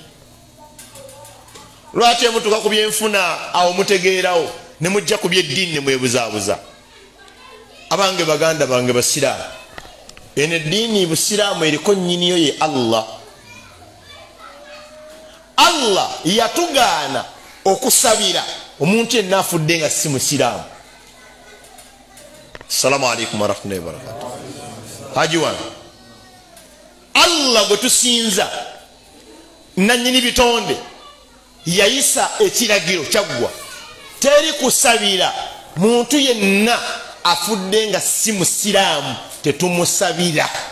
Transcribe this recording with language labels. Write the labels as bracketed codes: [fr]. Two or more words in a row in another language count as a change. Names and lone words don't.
[lg] lwaki emutuka ku byenfuna awo mutegeerawo ne mujja ku byeddiini ne mwebuzaabuza abange baganda bange basiraamu eno eddiini busiraamu eriko nnyiniyo ye Allah yatugaana okusabira omuntu yenna afudde nga si musiraamu. [ar] السلام عليكم ورحمة الله وبركاته. [lg] Haji wan Allah gwe tusinza nannyini bitonde yayisa ekiragiro kyaggwa teri kusabira muntu yenna afudde nga si musiraamu tetumusabira.